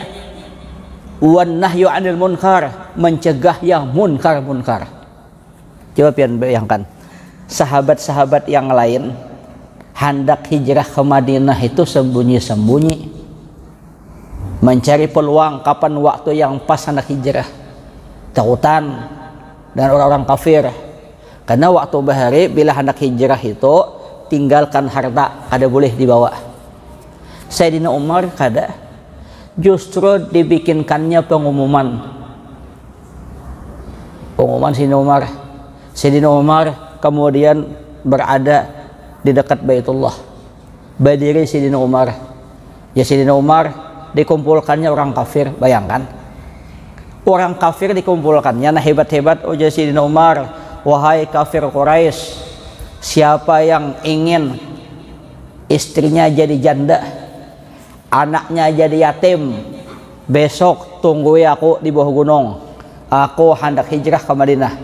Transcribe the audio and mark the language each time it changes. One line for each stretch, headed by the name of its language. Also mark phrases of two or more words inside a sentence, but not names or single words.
Arabic: والنهي عن المنكر,
Indonesian: mencegah yang munkar-munkar. Coba pian bayangkan, sahabat-sahabat yang lain hendak hijrah ke Madinah itu sembunyi-sembunyi, mencari peluang kapan waktu yang pas hendak hijrah, takutan dan orang-orang kafir. Karena waktu bahari bila hendak hijrah itu tinggalkan harta, kada boleh dibawa. Sayyidina Umar kada, justru dibikinkannya pengumuman Sayyidina Umar kemudian berada di dekat Baitullah, berdiri Sayyidina Umar. Ya Sayyidina Umar dikumpulkannya orang kafir, bayangkan orang kafir dikumpulkannya. Nah hebat-hebat ujar Sayyidina Umar, wahai kafir Quraisy, siapa yang ingin istrinya jadi janda, anaknya jadi yatim, besok tunggu aku di bawah gunung, aku hendak hijrah ke Madinah.